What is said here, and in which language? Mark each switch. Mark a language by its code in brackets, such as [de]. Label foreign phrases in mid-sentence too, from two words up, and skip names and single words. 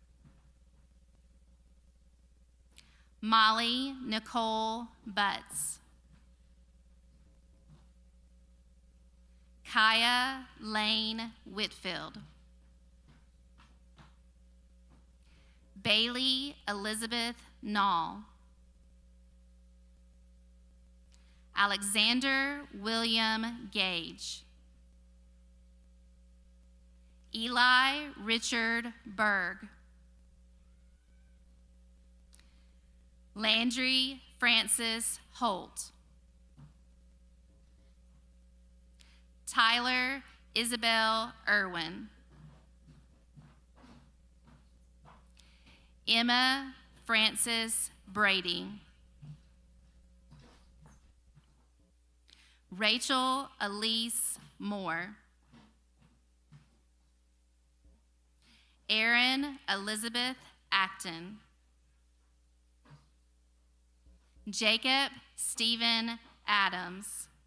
[en] Molly Nicole Butts. Kaya Lane Whitfield. Bailey Elizabeth Nall. Alexander William Gage. Eli Richard Berg. Landry Francis Holt. Tyler Isabel Irwin. Emma Frances Brady. Rachel Elise Moore. Erin Elizabeth Acton. Jacob Stephen Adams.